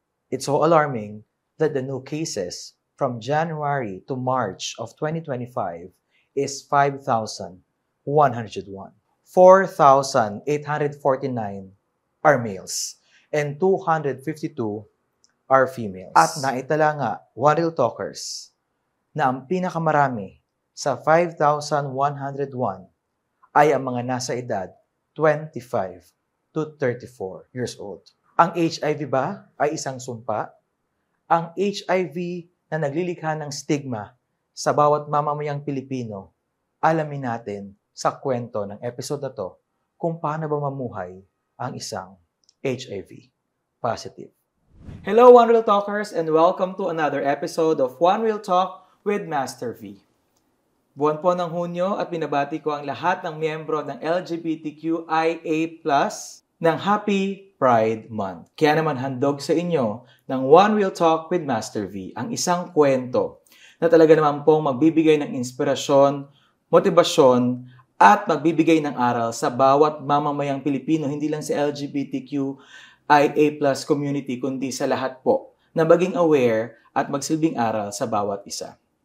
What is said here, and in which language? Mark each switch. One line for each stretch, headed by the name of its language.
English: It's so alarming that the new cases from January to March of 2025 is 5,101. 4,849 are males and 252 are females.
Filipino: At naitala nga, One Real Talkers, na ang pinakamarami sa 5,101 ay ang mga nasa edad
English: 25 to 34 years old.
Filipino: Ang HIV ba ay isang sumpa? Ang HIV na naglilikha ng stigma sa bawat mamamayang Pilipino, alamin natin sa kwento ng episode na to kung paano ba mamuhay ang isang HIV positive.
English: Hello, One Real Talkers, and welcome to another episode of One Real Talk with Master V.
Filipino: Buwan po ng Hunyo at binabati ko ang lahat ng miyembro ng LGBTQIA+ ng Happy Pride Month. Kaya naman handog sa inyo ng One Real Talk with Master V, ang isang kwento na talaga naman pong magbibigay ng inspirasyon, motibasyon, at magbibigay ng aral sa bawat mamamayang Pilipino, hindi lang sa LGBTQIA+ community, kundi sa lahat po, na maging aware at magsilbing aral sa bawat isa.